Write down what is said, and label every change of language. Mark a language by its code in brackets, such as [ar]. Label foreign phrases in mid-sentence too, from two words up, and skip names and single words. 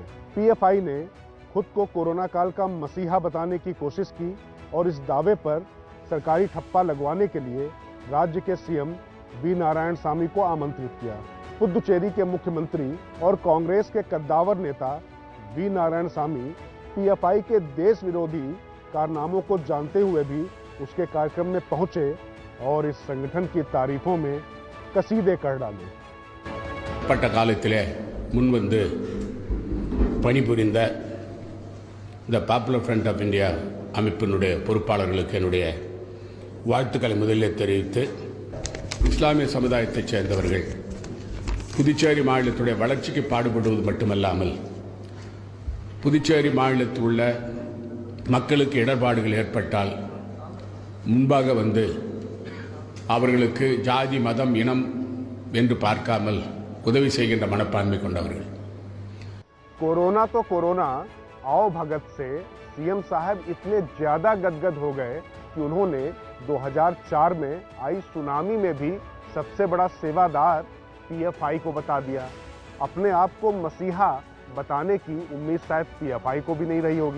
[hi] पीएफआई ने खुद को कोरोना काल का मसीहा बताने की कोशिश की और इस दावे पर सरकारी ठप्पा लगवाने के लिए राज्य के सीएम वी नारायणसामी को आमंत्रित किया। पुदुचेरी के मुख्यमंत्री और कांग्रेस के कद्दावर नेता वी नारायणसामी पीएफआई के देश विरोधी कारनामों को जानते हुए भी उसके कार्यक्रम में पहुंचे और इस संगठन की तारीफों में कसीदे कर डाले। [ta] பட்ட காலத்திலே முன்வந்து பணிபுரிந்த இந்த பாப்புலர் ஃப்ரண்ட் ஆஃப் இந்தியா அமைப்பினுடைய பொறுப்பாளர்களுக்கு என்னுடைய வாழ்த்துக்களை முதலில் தெரிவித்து, இஸ்லாமிய சமுதாயத்தைச் சேர்ந்தவர்கள் புதுச்சேரி மாநிலத்துடைய வளர்ச்சிக்கு பாடுபடுவது மட்டுமல்லாமல் புதுச்சேரி மாநிலத்தில் உள்ள மக்களுக்கு இடர்பாடுகள் ஏற்பட்டால் முன்பாக வந்து அவர்களுக்கு ஜாதி மதம் இனம் என்று பார்க்காமல் உதவி செய்கின்ற மனப்பான்மை கொண்டவர்கள்। [hi] कोरोना तो कोरोना, आओ भगत से सीएम साहब इतने ज्यादा गदगद हो गए कि उन्होंने 2004 में आई सुनामी में भी सबसे बड़ा सेवादार पीएफआई को बता दिया। अपने आप को मसीहा बताने की उम्मीद शायद पीएफआई को भी नहीं रही होगी।